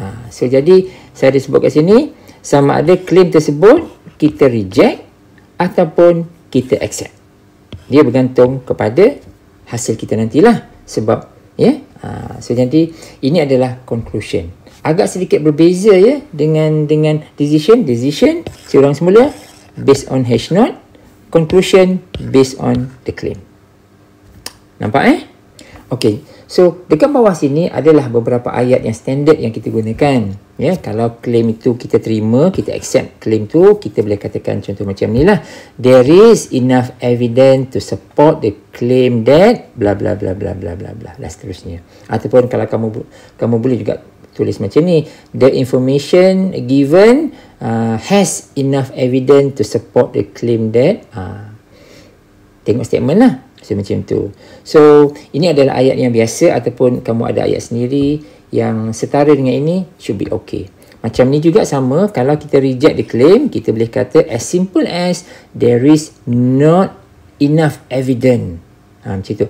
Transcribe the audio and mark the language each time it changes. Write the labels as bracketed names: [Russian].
[Malay] So, jadi saya ada sebut kat sini, sama ada claim tersebut kita reject ataupun kita accept. Dia bergantung kepada hasil kita nantilah. Sebab, so jadi ini adalah conclusion. Agak sedikit berbeza dengan decision. [English] Decision, [Malay] seorang semula [English] based on H0, conclusion based on the claim. [Malay] Nampak Okey. So, dekat bawah sini adalah beberapa ayat yang standard yang kita gunakan. Kalau claim itu kita terima, kita accept claim tu, kita boleh katakan contoh macam ni lah. [English] There is enough evidence to support the claim that bla bla bla bla bla bla bla [Malay] dan seterusnya. Ataupun kalau kamu boleh juga tulis macam ni. [English] The information given has enough evidence to support the claim that [Malay] tengok statement lah. So, macam tu. So, ini adalah ayat yang biasa ataupun kamu ada ayat sendiri yang setara dengan ini, [English] should be okay. [Malay] Macam ni juga sama, kalau kita reject the claim, kita boleh kata [English] as simple as there is not enough evidence. [Malay] Macam tu.